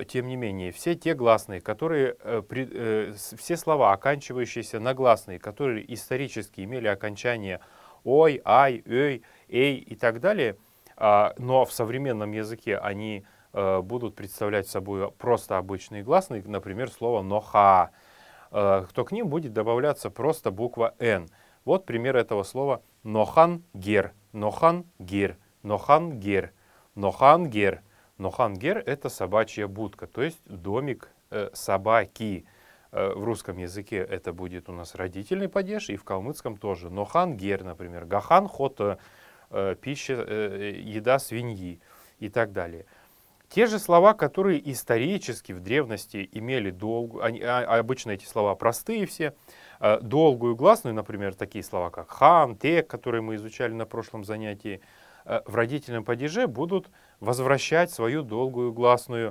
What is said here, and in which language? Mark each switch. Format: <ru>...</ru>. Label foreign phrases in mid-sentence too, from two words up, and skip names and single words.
<ru>тем не менее, все те гласные, которые, все слова, оканчивающиеся на гласные, которые исторически имели окончание «ой», «ай», «эй», «эй» и так далее, но в современном языке они будут представлять собой просто обычные гласные, например, слово «ноха», то к ним будет добавляться просто буква «н». Вот пример этого слова «нохан-гер», «нохан-гер», «нохан-гер», «нохан-гер». «Нохан-гер» — это собачья будка, то есть домик собаки. В русском языке это будет у нас родительный падеж, и в калмыцком тоже. «Нохан-гер», например, «гахан-хота», пища, еда свиньи и так далее. Те же слова, которые исторически в древности имели долгую, обычно эти слова простые все, долгую гласную, например, такие слова, как хан, тек, которые мы изучали на прошлом занятии, в родительном падеже будут возвращать свою долгую гласную.</ru>